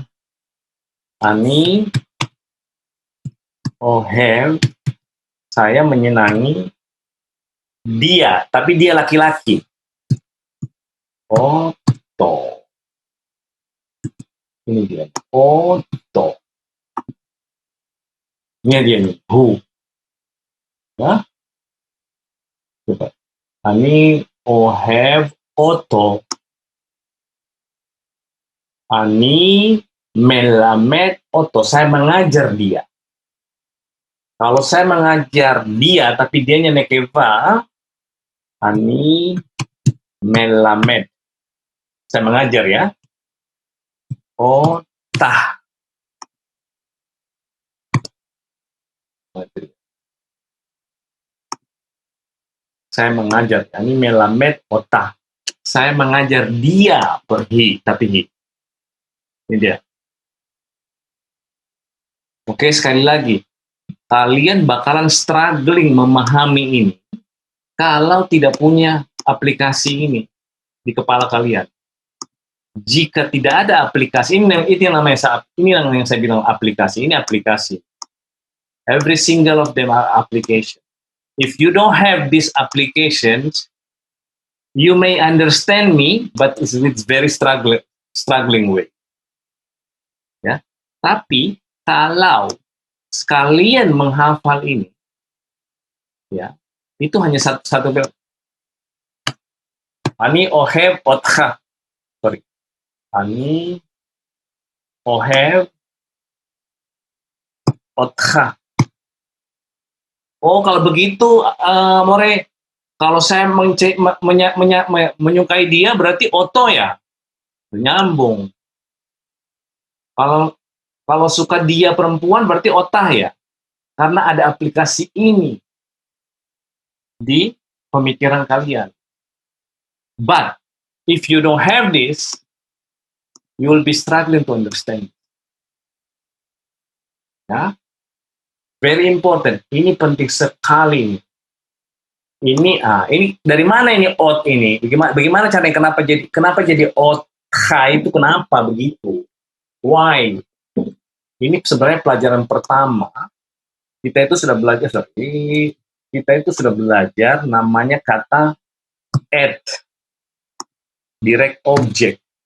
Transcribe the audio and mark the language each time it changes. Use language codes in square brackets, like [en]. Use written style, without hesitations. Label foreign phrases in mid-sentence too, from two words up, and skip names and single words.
[he] אני אוהב, [id] saya menyenangi dia, tapi dia laki-laki. Oto. Ini dia. Oto. Ini dia nih. Hu. Ya. Coba. [he] אני אוהב אותו. אני מלמד אותו. [id] Saya mengajar dia. Kalau saya mengajar dia, tapi dianya nekeva, [he] אני מלמד. [id] Saya mengajar ya. Otah. Saya mengajar. [he] אני מלמד אותה. [id] Saya mengajar dia pergi, tapi hi. Ini dia. Oke, sekali lagi. Kalian bakalan struggling memahami ini kalau tidak punya aplikasi ini di kepala kalian. Jika tidak ada aplikasi ini, itu yang namanya ini yang saya bilang aplikasi. Ini aplikasi. [en] Every single of them are application. If you don't have these applications, you may understand me, but it's very struggling way. [id] Ya, tapi kalau sekalian menghafal ini, ya, itu hanya satu [he] אני אוהב אותך. [id] Sorry. [he] אני אוהב אותך. [id] Oh, kalau begitu, More, kalau saya menyukai dia, berarti oto ya? Nyambung. Kalau suka dia perempuan, berarti otah ya? Karena ada aplikasi ini di pemikiran kalian. [en] But, if you don't have this, you will be struggling to understand. Ya? Very important. [id] Ini penting sekali. Ini dari mana ini ot ini? Bagaimana caranya kenapa jadi ot itu kenapa begitu? [en] Why? [id] Ini sebenarnya pelajaran pertama. Kita itu sudah belajar namanya kata add, [en] direct object.